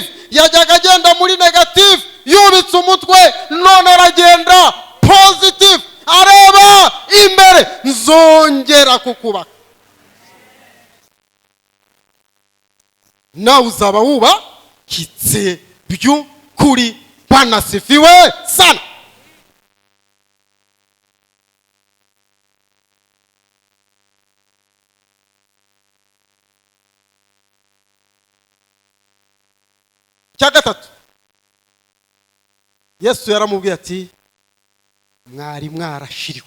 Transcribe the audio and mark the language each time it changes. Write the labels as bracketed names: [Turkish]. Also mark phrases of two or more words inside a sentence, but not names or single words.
[Kinyarwanda] Yajyaga agenda muri negative yubitse umutwe, none aragenda positive, areba imbere. Nzongera kukubaka. Nawe uzaba wubakitse by'ukuri. [Swahili] Bwana asifiwe sana. [Kinyarwanda] Cya gatatu, Yesu yaramubwiye ati mwari mwarashiriwe.